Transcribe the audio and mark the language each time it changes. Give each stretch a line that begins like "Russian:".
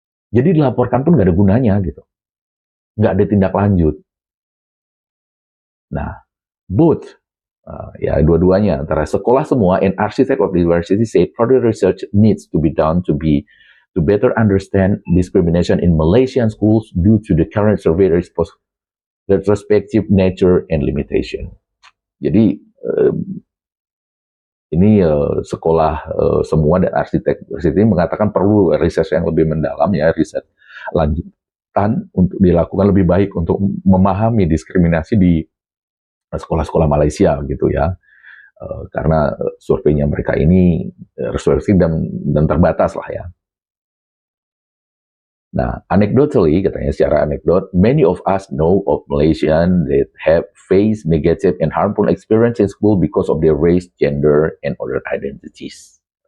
Indonesian: Jadi dilaporkan pun nggak ada gunanya gitu. Nggak ada tindak lanjut.
English: Nah, both,
Indonesian: ya dua-duanya, antara
English: sekolah semua and Architect of the University said further research needs to be done to better understand discrimination in Malaysian schools due to the current survey retrospective nature and limitation.
Indonesian: Jadi ini sekolah semua dan arsitek university mengatakan perlu riset yang lebih mendalam, ya riset lanjutan untuk dilakukan lebih baik untuk memahami diskriminasi di sekolah-sekolah Malaysia gitu ya, karena surveinya mereka ini retrospektif dan terbatas lah ya.
English: Nah, anecdotally,
Indonesian: katanya secara anekdot,
English: many of us know of Malaysian that have faced negative and harmful experience in school because of their race, gender, and other identities.